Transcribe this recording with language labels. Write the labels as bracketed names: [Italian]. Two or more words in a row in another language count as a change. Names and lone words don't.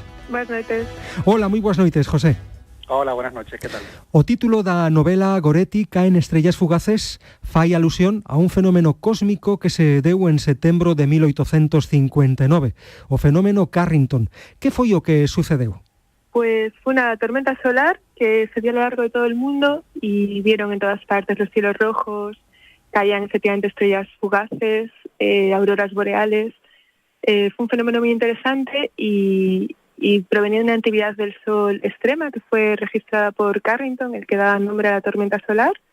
[Galician] Boas noites. Hola, moi boas noites, José. [Spanish] Hola, buenas noches, ¿qué tal? [Galician] O título da novela Goretti, Caen estrellas fugaces, fai alusión a un fenómeno cósmico que se deu en setembro de 1859, o fenómeno Carrington. Que foi o que sucedeu? [Spanish] Pues fue una tormenta solar que se dio a lo largo de todo el mundo y vieron en todas partes los cielos rojos, caían efectivamente estrellas fugaces, auroras boreales. Fue un fenómeno muy interesante y provenía de una actividad del Sol extrema que fue registrada por Carrington, el que da nombre a la tormenta solar.